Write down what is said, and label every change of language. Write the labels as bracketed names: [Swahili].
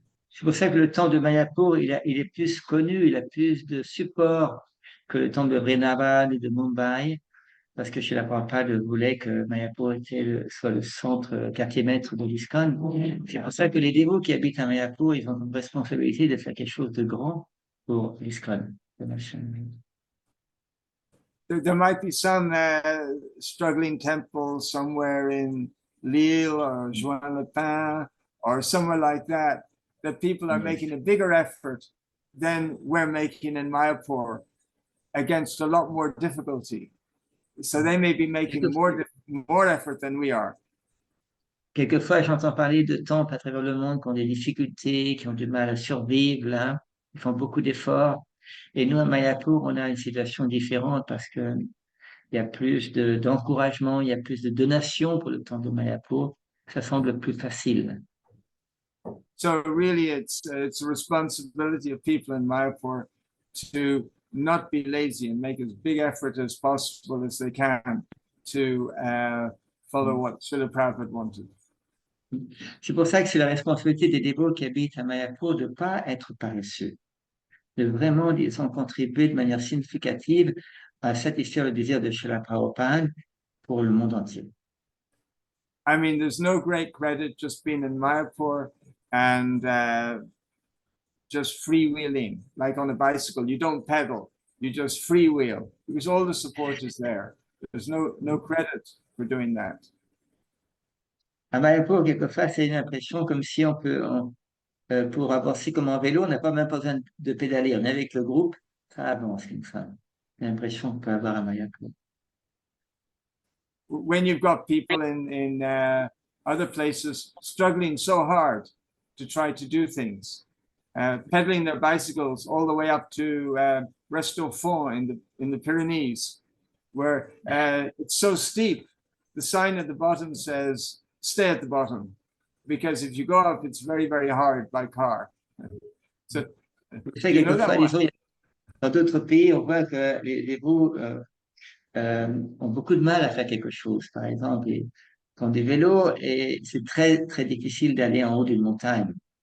[French] C'est pour ça que le temple de Mayapur, il est plus connu, il a plus de support que le temple de Vrindavan et de Mumbai, parce que Srila Prabhupada voulait que Mayapur soit le centre, quartier maître de l'ISKCON. C'est pour ça que les dévots qui habitent à Mayapur, ils ont une responsabilité de faire quelque chose de grand pour l'ISKCON. [English] There might be some struggling temples somewhere in Lille or Juan-le-Pin or somewhere like that people are making a bigger effort than we're making in Mayapur against a lot more difficulty. So they may be making more effort than we are. [French] Quelquefois, j'entends parler de temples à travers le monde qui ont des difficultés, qui ont du mal à survivre, là. Ils font beaucoup d'efforts. Et nous, à Mayapur, on a une situation différente parce que il y a plus d'encouragement, il y a plus de donations pour le temple de Mayapur. Ça semble plus facile. [English] So really, it's a responsibility of people in Mayapur to not be lazy and make as big effort as possible as they can to follow what Srila Prabhupada wanted. [French] C'est pour ça que c'est la responsabilité des dévots qui habitent à Mayapur de ne pas être paresseux, de vraiment, disons, contribuer de manière significative à satisfaire le désir de Srila Prabhupada pour le monde entier. [English] I mean, there's no great credit just being in Mayapur and just freewheeling, like on a bicycle. You don't pedal. You just freewheel because all the support is there. There's no credit for doing that. [French] À Mayapur, quelquefois, c'est une impression comme si pour avancer comme en vélo, on n'a pas même pas besoin de pédaler. On est avec le groupe, ça avance comme ça. L'impression qu'on peut avoir à Mayapur. [English] When you've got people in other places struggling so hard to try to do things, pedaling their bicycles all the way up to Restofont in the Pyrenees, where it's so steep. The sign at the bottom says, stay at the bottom, because if you go up, it's very, very hard by car. So, you know that one? [French] Dans d'autres pays, on voit que les veaux ont beaucoup de mal à faire quelque chose. Par exemple, ils font des vélos et c'est très, très difficile d'aller en haut d'une montagne.